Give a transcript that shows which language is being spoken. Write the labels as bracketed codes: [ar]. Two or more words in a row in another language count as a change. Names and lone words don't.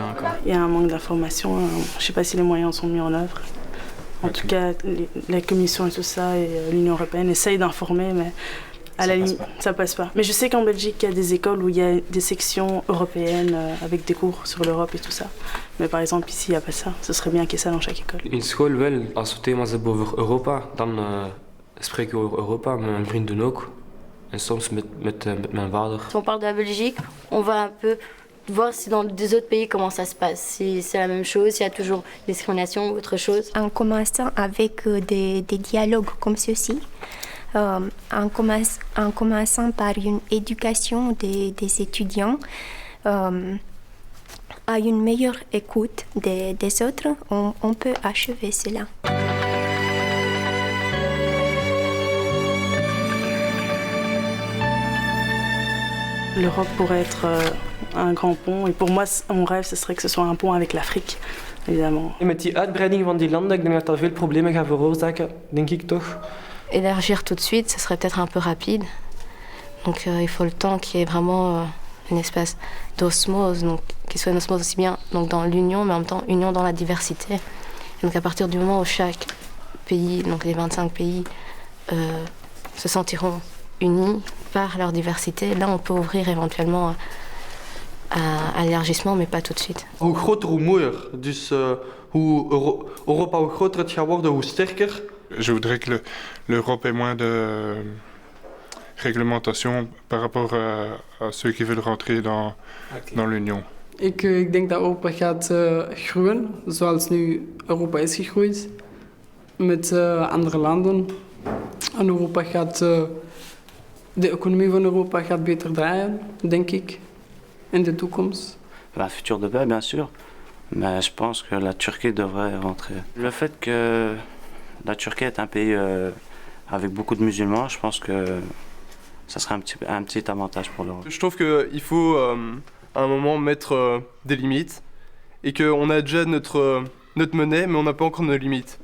[fr] Il y a un manque d'information, je ne sais pas si les moyens sont mis en œuvre. En tout cas, la Commission et tout ça, et l'Union européenne essayent d'informer, mais à la limite, ça passe pas. Mais je sais qu'en Belgique, il y a des écoles où il y a des sections européennes avec des cours sur l'Europe et tout ça. Mais par exemple, ici, il n'y a pas ça. Ce serait bien qu'il y ait ça dans chaque école. [nl] In school wel, als we thema's hebben over Europa, dan spreken we over Europa met mijn vrienden ook. Et soms met mijn vader. [fr] Si on parle de la Belgique, on va un peu voir si dans des autres pays comment ça se passe, si c'est la même chose, s'il y a toujours des discriminations ou autre chose. En commençant avec des dialogues comme ceci, en commençant par une éducation des étudiants, à une meilleure écoute des autres, on peut achever cela. L'Europe pourrait être un grand pont. Et pour moi, mon rêve, ce serait que ce soit un pont avec l'Afrique, évidemment. [nl] En met die uitbreiding van die landen, ik denk dat dat veel problemen gaat veroorzaken, denk ik toch. [fr] Élargir tout de suite, ce serait peut-être un peu rapide. Donc il faut le temps qu'il y ait vraiment une espèce d'osmose, donc qu'il soit une osmose aussi bien donc dans l'union, mais en même temps union dans la diversité. Et donc à partir du moment où chaque pays, donc les 25 pays, se sentiront unis par leur diversité, là on peut ouvrir éventuellement à l'élargissement, mais pas tout de suite. [nl] Hoe groter, hoe mooier. Dus hoe Europa, hoe groter het gaat worden, hoe sterker. [fr] Je voudrais que l'Europe ait moins de réglementation par rapport à ceux qui veulent rentrer dans l'Union. [nl] Ik denk dat Europa gaat groeien, zoals nu Europa is gegroeid, met andere landen. En Europa gaat... De economie van Europa gaat beter draaien, denk ik, in de toekomst. [fr] Un futur de paix, bien sûr, mais je pense que la Turquie devrait rentrer. Le fait que la Turquie est un pays avec beaucoup de musulmans, je pense que ça serait un petit avantage pour l'Europe. Je trouve qu'il faut à un moment mettre des limites et qu'on a déjà notre monnaie, mais on n'a pas encore nos limites.